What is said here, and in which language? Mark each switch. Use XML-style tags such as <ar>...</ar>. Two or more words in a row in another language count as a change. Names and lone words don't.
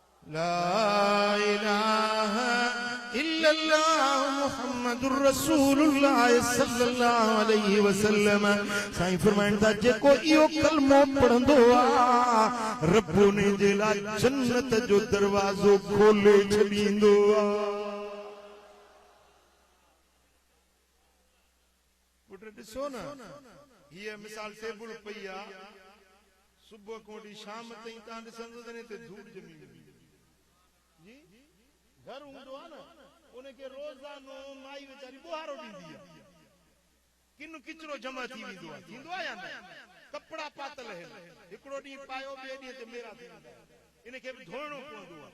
<ar>لا إله إلا الله محمد رسول الله صلى الله عليه وسلم.</ar> <sd>साईं फरमाइनि था जेको इहो कलमो पढ़ंदो आ रब ने जे लाइ जन्नत जो दरवाज़ो खोले छॾींदो आ। पुट ॾिसो न हीअ मिसाल टेबल पई आ सुबुह खां वठी शाम ताईं तव्हां ॾिसंदो त हिते धूड़ ॼमी जी घर हूंदो आहे न उनखे रोज़ानो माई वीचारी बुहारो ॾींदी आहे किन किचरो जमा थी वेंदो आहे थींदो आहे या न कपड़ा पातल आहिनि हिकिड़ो ॾींहुं पायो ॿिए ॾींहं ते मेरा थी वेंदा इनखे बि धोइणो पवंदो आहे।</sd>